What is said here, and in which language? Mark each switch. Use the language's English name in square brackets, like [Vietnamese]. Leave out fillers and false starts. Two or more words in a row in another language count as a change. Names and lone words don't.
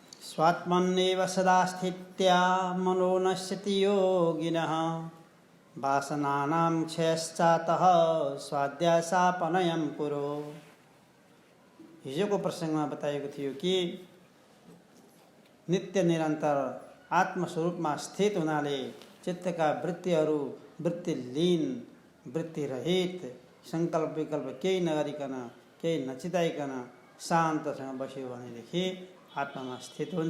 [Sanskrit] स्वात्मन्नेव सदा स्थित्या मनो नश्यति योगिनः वासनानां क्षयश्चातः स्वाध्यासापनयं कुरु। [Nepali] हिजोको प्रसङ्गमा बताएको थियो कि नित्य निरन्तर आत्मस्वरूपमा स्थित हुनाले चित्तका वृत्तिहरू वृत्तिलीन वृत्तिरहित सङ्कल्प विकल्प केही नगरिकन केही नचिताइकन शान्तसँग बस्यो भनेदेखि आत्मामा स्थित हुन्छ।